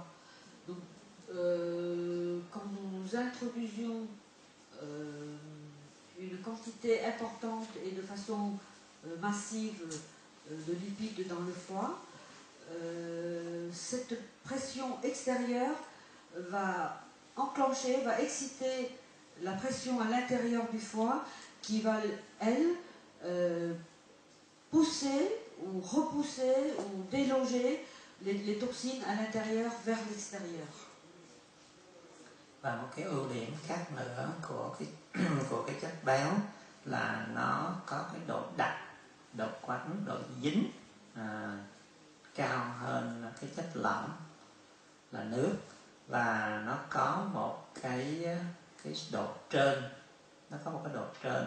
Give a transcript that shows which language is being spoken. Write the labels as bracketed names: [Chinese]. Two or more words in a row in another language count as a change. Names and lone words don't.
[French] Donc, quand nous introduisions une quantité importante et de façon massive de lipides dans le foie, cette pression extérieure va enclencher, va exciter la pression à l'intérieur du foie qui va, elle, pousser ou repousser ou déloger les toxines à l'intérieur vers l'extérieur. [Vietnamese] Và một cái ưu điểm khác nữa của cái chất béo là nó có cái độ đặc, độ quánh, độ dính cao hơn cái chất lỏng là nước, và nó có một cái độ trơn, nó có một cái độ trơn.